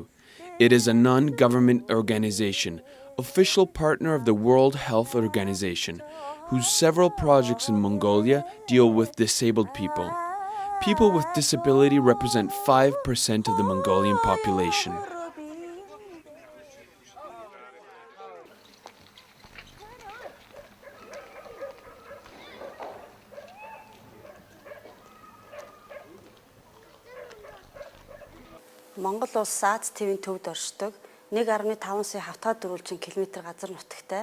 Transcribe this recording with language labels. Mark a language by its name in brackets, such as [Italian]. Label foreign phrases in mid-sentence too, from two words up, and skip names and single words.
[English] It is a non-government organization, official partner of the World Health Organization, whose several projects in Mongolia deal with disabled people. People with disability represent 5% of the Mongolian population. [Mongolian] Монгол улс Аз твийн төвд оршдог 1.5 сая хавтгай дөрвөлжин километр газар нутагтай.